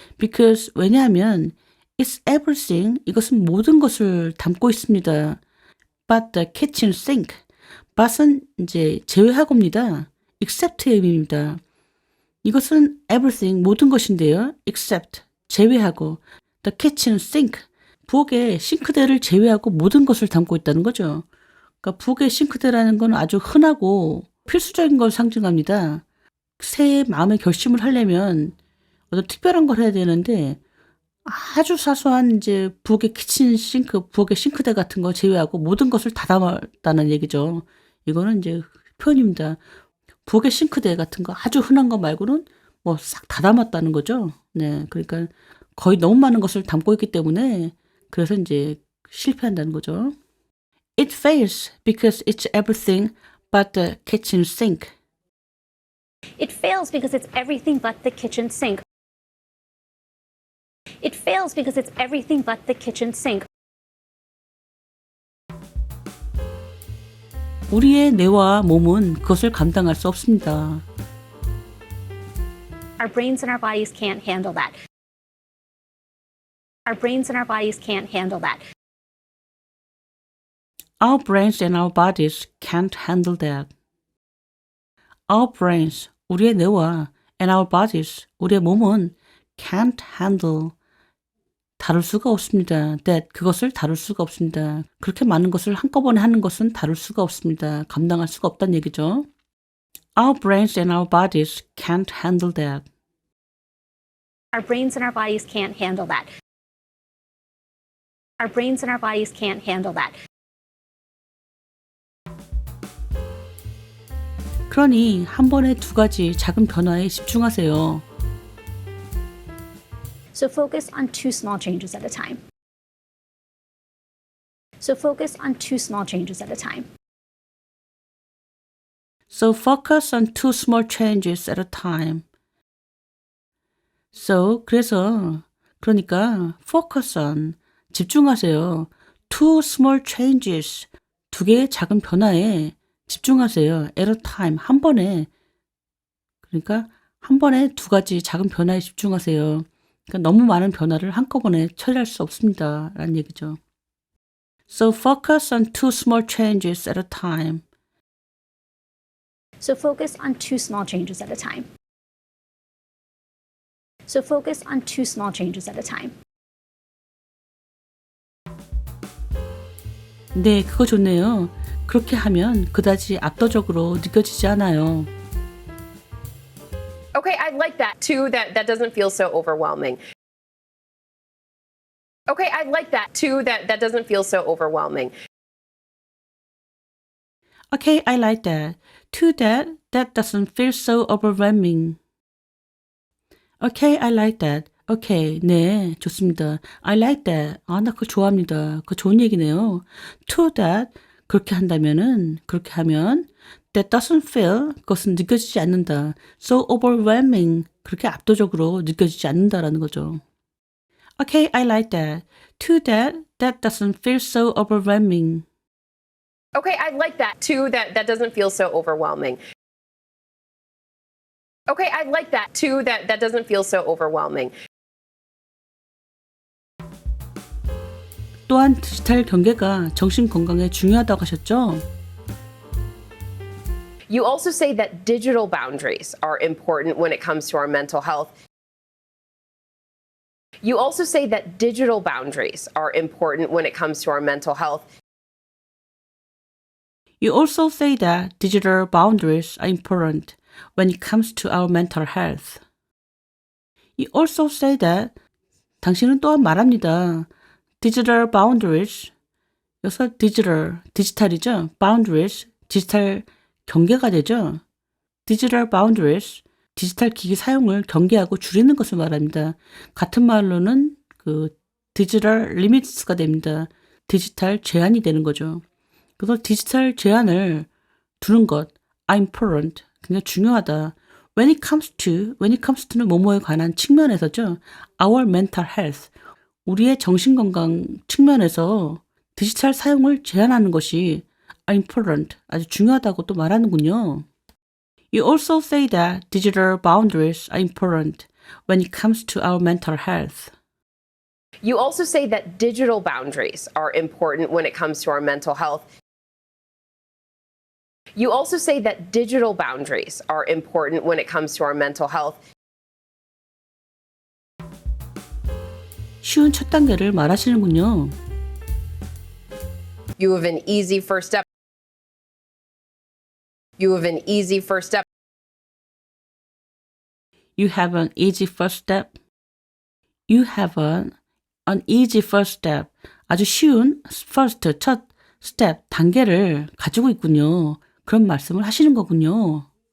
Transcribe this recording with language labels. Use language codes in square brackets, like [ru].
[en] Because [ko] 왜냐하면 [en] it's everything. [ko] 이것은 모든 것을 담고 있습니다. [en] But the kitchen sink. [ko] but은 이제 제외하고입니다. except의 의미입니다. 이것은 everything 모든 것인데요. except 제외하고 [en] the kitchen sink [ko] 부엌의 싱크대를 제외하고 모든 것을 담고 있다는 거죠. 그러니까 부엌의 싱크대라는 건 아주 흔하고 필수적인 걸 상징합니다. 새해 마음의 결심을 하려면 어떤 특별한 걸 해야 되는데 아주 사소한 이제 부엌의 키친 싱크, 부엌의 싱크대 같은 거 제외하고 모든 것을 다 담았다는 얘기죠. 이거는 이제 표현입니다. 부엌의 싱크대 같은 거 아주 흔한 거 말고는 뭐 싹 다 담았다는 거죠. 네, 그러니까 거의 너무 많은 것을 담고 있기 때문에 그래서 이제 실패한다는 거죠. [en] It fails because it's everything but the kitchen sink. It fails because it's everything but the kitchen sink. It fails because it's everything but the kitchen sink. [ko] 우리의 뇌와 몸은 그것을 감당할 수 없습니다. [en] Our brains and our bodies can't handle that. Our brains and our bodies can't handle that. Our brains and our bodies can't handle that. Our brains, [ko] 우리의 뇌와 [en] and our bodies, [ko] 우리의 몸은 [en] can't handle, [ko] 다룰 수가 없습니다. that, 그것을 다룰 수가 없습니다. 그렇게 많은 것을 한꺼번에 하는 것은 다룰 수가 없습니다. 감당할 수가 없다는 얘기죠. [en] Our brains and our bodies can't handle that. Our brains and our bodies can't handle that. Our brains and our bodies can't handle that. [ko] 그러니 한 번에 두 가지 작은 변화에 집중하세요. [en] So focus on two small changes at a time. So focus on two small changes at a time. So focus on two small changes at a time. So, [ko] 그러니까 [en] focus on, [ko] 집중하세요. [en] Two small changes, [ko] 두 개의 작은 변화에 집중하세요. [en] at a time, [ko] 한 번에. 그러니까 한 번에 두 가지 작은 변화에 집중하세요. 그러니까 너무 많은 변화를 한꺼번에 처리할 수 없습니다. 라는 얘기죠. [en] So focus on two small changes at a time. So focus on two small changes at a time. So focus on two small changes at a time. [ko] 네, 그거 좋네요. 그렇게 하면 그다지 압도적으로 느껴지지 않아요. [en] Okay, I like that too. That doesn't feel so overwhelming. Okay, I like that too. That doesn't feel so overwhelming. Okay, I like that. Too that doesn't feel so overwhelming. Okay, I like that. Okay, [ko] 네, 좋습니다. [en] I like that. [ko] 아, 나 그거 좋아합니다. 그거 좋은 얘기네요. [en] To that, [ko] 그렇게 하면 [en] that doesn't feel, [ko] 그것은 느껴지지 않는다. [en] So overwhelming, [ko] 그렇게 압도적으로 느껴지지 않는다라는 거죠. [en] Okay, I like that. To that doesn't feel so overwhelming. Okay, I like that too. That doesn't feel so overwhelming. Okay, I like that too. That doesn't feel so overwhelming. [ko] 또한 디지털 경계가 정신 건강에 중요하다고 하셨죠? [en] You also say that digital boundaries are important when it comes to our mental health. You also say that digital boundaries are important when it comes to our mental health. You also say that digital boundaries are important when it comes to our mental health. You also say that [ko] 당신은 또한 말합니다. [en] Digital boundaries, [ko] 여기서 디지털이죠. Boundaries, 디지털 경계가 되죠. [en] Digital boundaries, [ko] 디지털 기기 사용을 경계하고 줄이는 것을 말합니다. 같은 말로는 그 디지털 리미트스가 됩니다. 디지털 제한이 되는 거죠. 그래서 디지털 제한을 두는 것, [en] are important, [ko] 굉장히 중요하다. [en] When it comes to [ko] 는 뭐뭐에 관한 측면에서죠. [en] Our mental health, [ko] 우리의 정신건강 측면에서 디지털 사용을 제한하는 것이 [en] are important, [ko] 아주 중요하다고 또 말하는군요. [en] You also say that digital boundaries are important when it comes to our mental health. You also say that digital boundaries are important when it comes to our mental health. You also say that digital boundaries are important when it comes to our mental health. [ko] 쉬운 첫 단계를 말하시는군요. [en] You have an easy first step. You have an easy first step. You have an easy first step. You have an easy first step. [ko] 아주 쉬운 first, 첫 step, 단계를 가지고 있군요. 그런 말씀을 하시는 거군요.